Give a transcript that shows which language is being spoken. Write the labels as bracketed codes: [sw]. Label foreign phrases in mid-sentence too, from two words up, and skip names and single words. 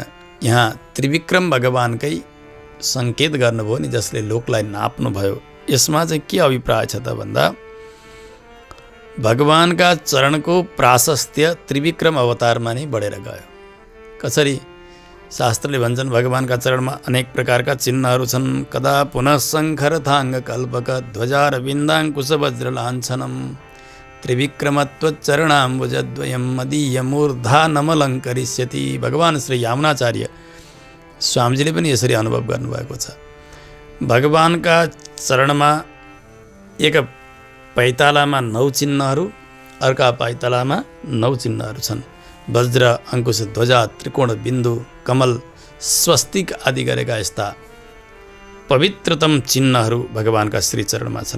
[ne] यहाँ त्रिविक्रम भगवानकै सङ्केत गर्नुभयो नि, जसले लोकलाई नाप्नुभयो। यसमा चाहिँ के अभिप्राय छ त भन्दा भगवानका चरणको प्राशस्त्य त्रिविक्रम अवतारमा नै बढेर गयो। कसरी? शास्त्रले भन्छन् भगवानका चरणमा अनेक प्रकारका चिन्हहरू छन्। [sa] कदा पुनः शङ्खर थाङ्ग कल्पक ध्वजार बिन्दाङ्कुश वज्र लाञ्छनम त्रिविक्रमत्वचरणाम्बुजद्वयं मदीय मूर्धा नमलङ्करिष्यति। [ne] भगवान श्री यामुनाचार्य स्वामीजीले पनि यसरी अनुभव गर्नुभएको छ। भगवानका चरणमा एक पैतालामा 9 चिन्हहरू, अर्का पैतालामा 9 चिन्हहरू छन्। वज्र, अङ्कुश, ध्वजा, त्रिकोण, बिन्दु, कमल, स्वस्तिक आदि गरेका यस्ता पवित्रतम चिन्हहरू भगवानका श्रीचरणमा छन्।